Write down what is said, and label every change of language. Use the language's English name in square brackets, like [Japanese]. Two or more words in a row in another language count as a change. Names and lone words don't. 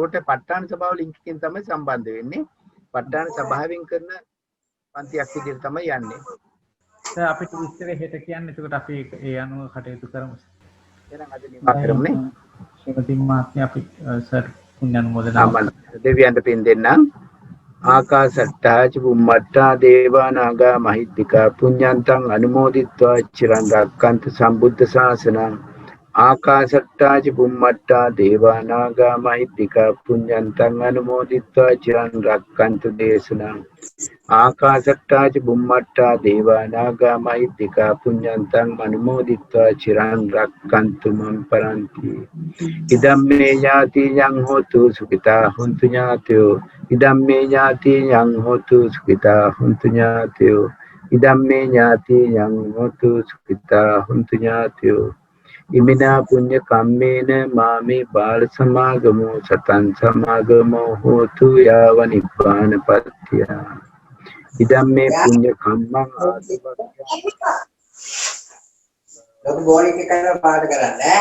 [Sinhala] ඒකට ප ဋ ාණ සභාව ලින්ක් එකකින් තමයි සම්බන්ධ වෙන්නේ. ප ဋ ාණ සභාවෙන් කරන පන්තියක් විදිහට තමයි යන්නේ. සර් අපිට විස්තර හෙට කියන්නේ. ඒකට අපි ඒ අනුව කටයුතු කරමු. එහෙනම් අද නිමා කරමු නේ. ශ්‍රීමති මහත්මිය අපි සර් පුණ්‍යානුමෝදනා දෙවියන්ට පින් දෙන්නම්. [Pali] ආකාසට්ටා ච බුම්මට්ටා දේවා නාග මහිත්‍තිකා පුඤ්ඤන්තං අනුමෝදිත්වා චිරන් රක්칸තු සම්බුද්ධ ශාසනං. ආකාසට්ටා ච බුම්මට්ටා දේවා නාග මහිත්‍තිකා පුඤ්ඤන්තං අනුමෝදිත්වා චිරන් රක්칸තු දේශනං. ආකාසට්ටා ච බුම්මට්ටා දේවා නාග මහිත්‍තිකා පුඤ්ඤන්තං අනුමෝදිත්වා චිරන් රක්칸තු මම් පරන්ති. ඉදම්මේ ඥාති යං හෝතු සුඛිතා හුන්තු ඥාතයෝ. ඉදම්මේ ඥාති යං හෝතු සුඛිතා හුන්තු ඥාතයෝ. ඉදම්මේ ඥාති යං හෝතු සුඛිතා හුන්තු ඥාතයෝ. ඉමිනා පුඤ්ඤ කම්මේන මාමේ බාල සමාගමෝ සතං සමාගමෝ හෝතු යාව නිබ්බානපත්තිය. ඉදම්මේ පුඤ්ඤ කම්මං [Sinhala] ලොකු බෝනික් එක කරලා පාඩ කරන්නේ